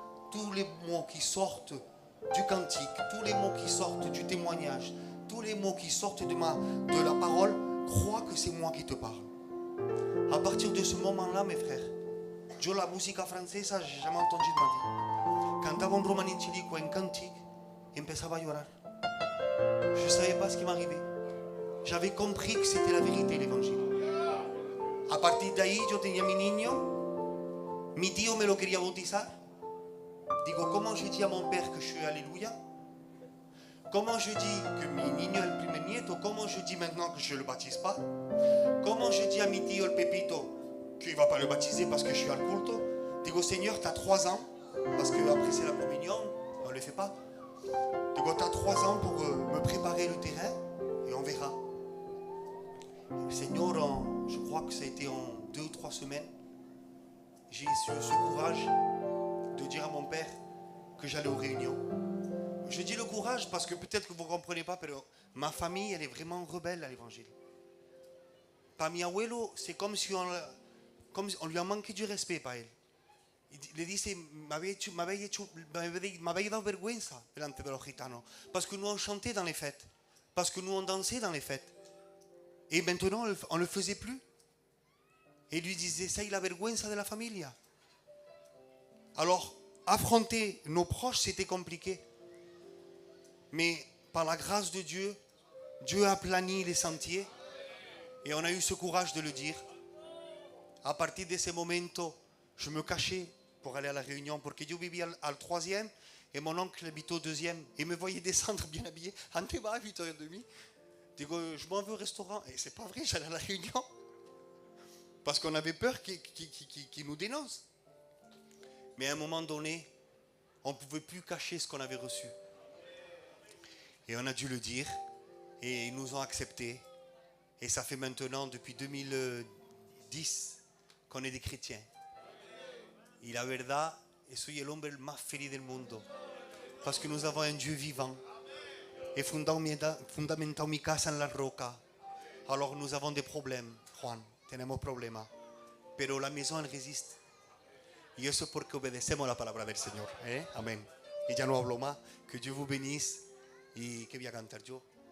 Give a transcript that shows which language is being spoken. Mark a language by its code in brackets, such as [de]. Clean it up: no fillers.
[fr] Tous les mots qui sortent du cantique, tous les mots qui sortent du témoignage, tous les mots qui sortent de la parole, crois que c'est moi qui te parle. À partir de ce moment-là, mes frères, [es] yo la música francesa, [fr] j'ai jamais entendu de ma vie. [es] Cantaba un romanicelico, un cantique, et empezaba a llorar. [fr] Je ne savais pas ce qui m'arrivait. J'avais compris que c'était la vérité, l'évangile. [es] A partir de ahí, yo tenía mi niño, mi tío me lo quería bautizar. Digo, [fr] comment je dis à mon père que je suis alléluia? Comment je dis que [es] mi niño [fr] est le [es] primer nieto? [fr] Comment je dis maintenant que je ne le baptise pas? Comment je dis à [es] mi tío, el Pepito, [fr] qu'il ne va pas le baptiser parce que je suis [es] al culto? Digo, [fr] Seigneur, tu as 3 ans, parce qu'après c'est la communion, on ne le fait pas. Donc tu as 3 ans pour me préparer le terrain et on verra. Et Seigneur, je crois que ça a été en 2 ou 3 semaines, j'ai eu ce courage de dire à mon père que j'allais aux réunions. Je dis le courage parce que peut-être que vous ne comprenez pas, mais ma famille, elle est vraiment rebelle à l'évangile. [es] Para mi abuelo, [fr] c'est comme si on lui a manqué du respect [es] para él. Le dice, me habéis dado vergüenza delante de los gitanos. [fr] Parce que nous on chantait dans les fêtes. Parce que nous on dansait dans les fêtes. Et maintenant on ne le faisait plus. Et il lui disait, ça y est [es] la vergüenza de la familia. [fr] Alors, affronter nos proches, c'était compliqué. Mais par la grâce de Dieu, Dieu a plani les sentiers. Et on a eu ce courage de le dire. À partir de ce moment, je me cachais pour aller à la réunion. Parce que je vivais au 3e et mon oncle habitait au 2e. Et me voyait descendre bien habillé. En débat à 8h30. Je m'en vais au restaurant. Et c'est pas vrai, j'allais à la réunion. Parce qu'on avait peur qu'ils nous dénoncent. Mais à un moment donné, on ne pouvait plus cacher ce qu'on avait reçu. Et on a dû le dire. Et ils nous ont acceptés. Et ça fait maintenant, depuis 2010, qu'on est des chrétiens. [es] Y la verdad, soy el hombre más feliz del mundo. [fr] Parce que nous avons un Dieu vivant. [es] Et fundamentado mi casa en la roca. [fr] Alors nous avons des problèmes, Juan. [es] Tenemos problemas. Pero [fr] la maison, elle résiste. [es] Y eso es porque obedecemos la palabra del Señor. Amén. Y ya no hablo más. [fr] Que Dieu vous bénisse. [es] Y que voy a cantar yo.